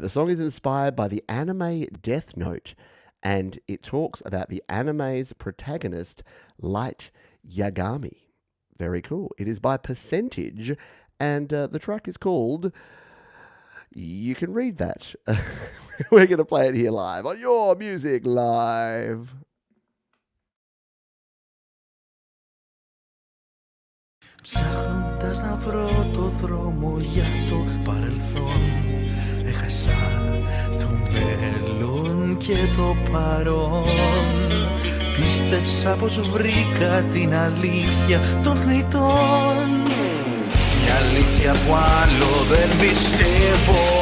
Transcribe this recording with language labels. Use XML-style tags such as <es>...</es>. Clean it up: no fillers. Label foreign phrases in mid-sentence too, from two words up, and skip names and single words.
<en>The song is inspired by the anime Death Note, and it talks about the anime's protagonist, Light Yagami. Very cool. It is by Percentage, and the track is called... You can read that. We're going to play it here live on Your Music Live.</en> <el>Ψάχνοντας να βρω το δρόμο για το παρελθόν, έχασα το μέλλον και το παρόν. Πίστεψα πως βρήκα την αλήθεια των θνητών, μια αλήθεια που άλλο δεν πιστεύω.</el>